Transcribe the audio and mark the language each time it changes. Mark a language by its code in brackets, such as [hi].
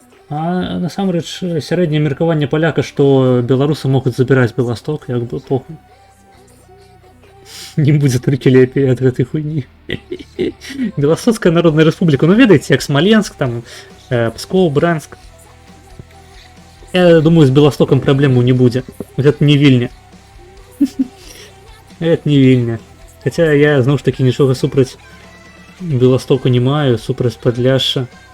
[be] А насамрэч сярэдняе меркаванне паляка, што беларусы могуць забіраць Беласток, як бы похуй. Не будзе толькі лепей ад гэтай хуйні. Беластоцкая народная рэспубліка, ну ведаеце, як Смаленск, там Псков, Брянск. [ru] Я думаю, с Белостоком проблему не будет. Это не Вільня. Это не Вільня. Хотя я, [uk] знову ж таки, нічого супроть Белостоку не маю, супроть Подляшша.